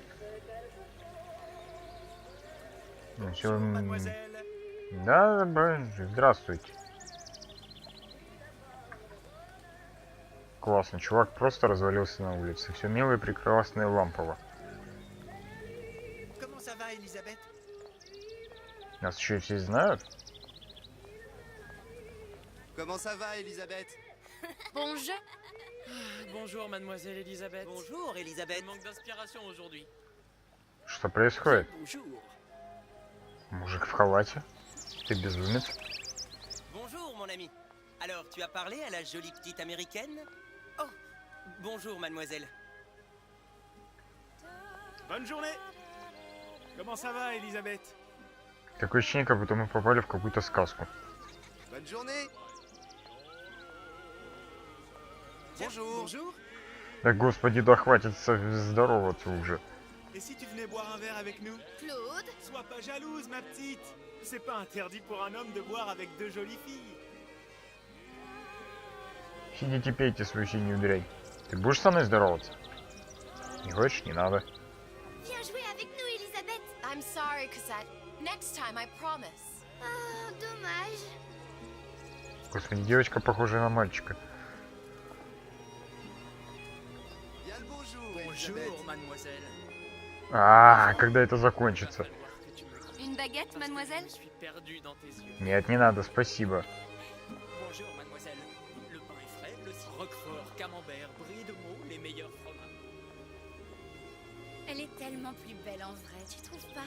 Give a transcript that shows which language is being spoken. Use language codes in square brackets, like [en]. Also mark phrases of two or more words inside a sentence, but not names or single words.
[ru] Ну, все. Да, здравствуйте. Классно, чувак просто развалился на улице. Все мило и прекрасно и лампово. [fr] Comment ça va, Elisabeth? [ru] Нас еще и все знают. [fr] Comment ça va, Elisabeth? Bonjour. Bonjour, mademoiselle Elisabeth. Bonjour, Elisabeth. Je manque d'inspiration aujourd'hui. [ru] Что происходит? [fr] Bonjour. [ru] Мужик в халате. Ты безумец. [fr] Bonjour, mon ami. Alors, tu as parlé à la jolie petite américaine? Oh, bonjour, mademoiselle. Bonne journée. Comment ça va, Elisabeth? [ru] Такое ощущение, как будто мы попали в какую-то сказку. [fr] Bonne journée. Bonjour. Bonjour. [ru] Да господи, да хватит здороваться уже. [fr] Et si tu venais boire un verre avec nous? Claude? Sois pas jalouse, ma petite. C'est pas interdit pour un homme de boire avec deux jolies filles. [ru] Сидите, пейте свою синюю дрянь. Ты будешь со мной здороваться? Не хочешь? Не надо. [fr] Viens jouer avec nous, Elisabeth. [en] I'm sorry, Cosette. Next time, I promise. [fr] Oh, dommage. [ru] Господи, девочка похожа на мальчика. [fr] Bien le bonjour, Bonjour, Elisabeth. mademoiselle. [ru] Когда это закончится? [fr] Une baguette, parce que mademoiselle? je me suis perdu dans tes yeux. [ru] Нет, не надо, спасибо. [fr] Bonjour, mademoiselle. Le pain est frais, le roquefort, camembert, brie de meaux, les meilleurs fromages. Elle est tellement plus belle en vrai, tu trouves pas?